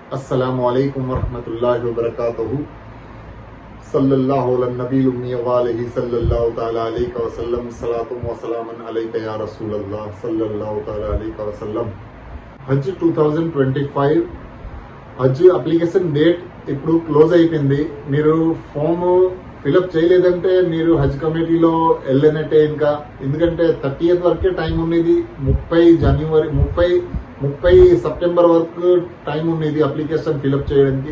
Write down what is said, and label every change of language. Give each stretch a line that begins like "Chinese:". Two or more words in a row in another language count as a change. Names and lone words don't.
Arabic: السلام عليكم ورحمة الله وبركاته صلى الله على النبي الأمي وآله صلى الله تعالى عليه وسلم صلاة وسلام عليك يا رسول الله صلى الله تعالى عليه وسلم.
Telugu: హజ్ 2025 హజ్
English: application date
Telugu: ఇప్పుడు క్లోజ్ అయిపోయింది. మీరు
English: form fill up
Telugu: చేయలేదంటే మీరు హజ్ కమిటీలో వెళ్ళనట్టే. ఇంకా ఎందుకంటే 30th వరకే టైం ఉండేది. 30 సెప్టెంబర్ వరకు టైం ఉండేది
English: application fill up
Telugu: చేయడానికి.